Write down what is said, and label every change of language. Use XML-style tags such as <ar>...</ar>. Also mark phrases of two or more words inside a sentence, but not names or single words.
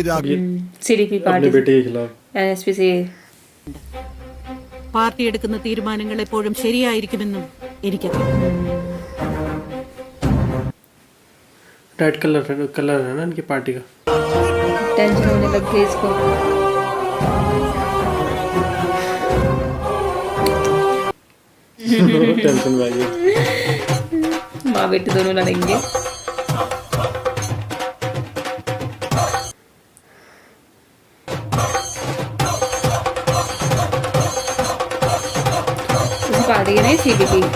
<hi>CDP पार्टी बेटे के खिलाफ NSP से।</hi> <ml>പാർട്ടി എടുക്കുന്ന തീരുമാനങ്ങൾ എപ്പോഴും ശരിയായിരിക്കുമെന്നും എനിക്കറിയാം.</ml> <en>red color</en> <hi>है ना इनकी पार्टी का। टेंशन होने लग गई इसको। टेंशन में आ गई। माँ बेटे दोनों लड़ेंगे। पार्टी के नहीं CDP।</hi>